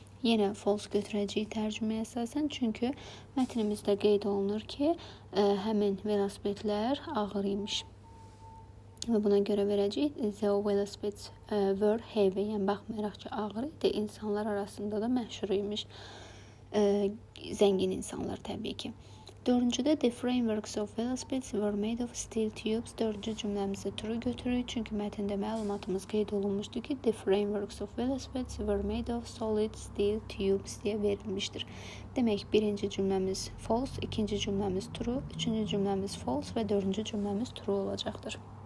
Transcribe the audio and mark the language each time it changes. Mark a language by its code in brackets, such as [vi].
[az] Yenə false götürəcəyik tərcüməyə əsasən, çünki mətnimizdə qeyd olunur ki, həmin velosipedlər ağır imiş. Və buna görə verəcəyik [en] the velocipedes were heavy, [az] yəni baxmayaraq ki, ağır idi, insanlar arasında da məşhur imiş. Zəngin insanlar təbii ki. [en] Dördüncüdə the frameworks of velocipedes were made of steel tubes. [az] Dördüncü cümləmizi true götürürük, çünki mətndə məlumatımız qeyd olunmuşdur ki, [en] the frameworks of velocipedes were made of solid steel tubes [az] deyə verilmişdir. Demək, birinci cümləmiz false, ikinci cümləmiz true, üçüncü cümləmiz false və dördüncü cümləmiz true olacaqdır.